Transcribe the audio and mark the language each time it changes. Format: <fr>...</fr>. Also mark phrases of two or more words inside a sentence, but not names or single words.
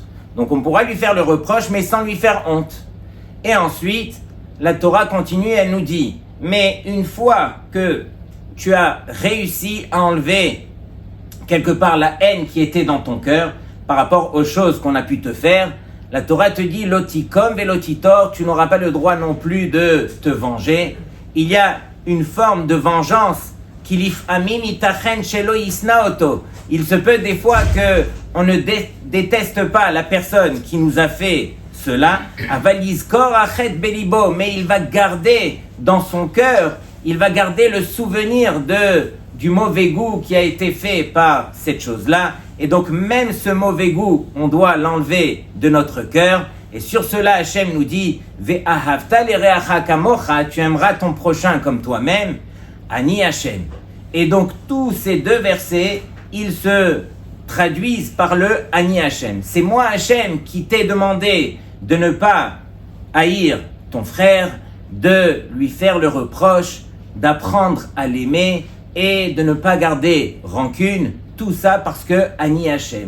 <fr>Donc on pourra lui faire le reproche, mais sans lui faire honte. Et ensuite, la Torah continue, elle nous dit, mais une fois que tu as réussi à enlever quelque part la haine qui était dans ton cœur par rapport aux choses qu'on a pu te faire, la Torah te dit,</fr> <he>לא תקום ולא תטור,</he> <fr>tu n'auras pas le droit non plus de te venger. Il y a une forme de vengeance qui</fr> <he>לפעמים יתכן שלא ישנאהו.</he> <fr>Il se peut des fois que on ne déteste pas la personne qui nous a fait cela,</fr> <he>אבל יזכור את בליבו,</he> <fr>mais il va garder dans son cœur, il va garder le souvenir du mauvais goût qui a été fait par cette chose-là. Et donc même ce mauvais goût, on doit l'enlever de notre cœur. Et sur cela, Hachem nous dit,</fr> <he>ואהבת לרעך כמוך,</he> <fr>tu aimeras ton prochain comme toi-même,</fr> <he>אני השם.</he> <fr>Et donc tous ces deux versets, ils se traduisent par le</fr> <he>אני השם.</he> <fr>C'est moi Hachem qui t'ai demandé de ne pas haïr ton frère, de lui faire le reproche, d'apprendre à l'aimer et de ne pas garder rancune, tout ça parce que</fr> <he>אני השם.</he>